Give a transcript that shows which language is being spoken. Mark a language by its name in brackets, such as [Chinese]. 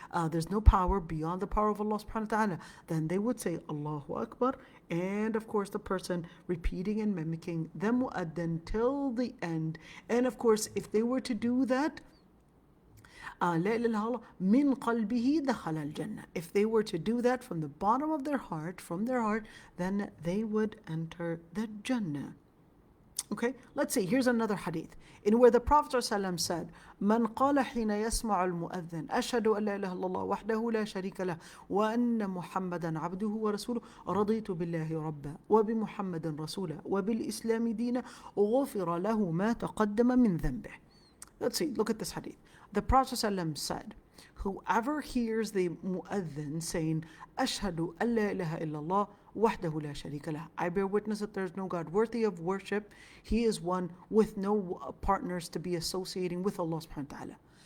[English] there's no power beyond the power of Allah subhanahu wa ta'ala, then they would say Allahu Akbar, and of course the person repeating and mimicking the mu'adhin till the end. And of course, if they were to do that, [Arabic] لا إله إلا الله من قلبه دخل الجنة. [English] If they were to do that from the bottom of their heart, from their heart, then they would enter the Jannah. Okay, let's see. Here's another hadith in where the Prophet ﷺ said, [Arabic] من قال حين يسمع المؤذن أشهد أن لا إله إلا الله وحده لا شريك له وأن محمدا عبده ورسوله رضيت بالله ربا وبمحمد رسولا وبالإسلام دينا غفر له ما تقدم من ذنبه. [English] Let's see, look at this hadith. The Prophet ﷺ said, whoever hears the mu'adhin saying, Ashhadu an la ilaha illallah wahdahu la sharika lah, I bear witness that there is no God worthy of worship. He is one with no partners to be associating with Allah subhanahu wa ta'ala.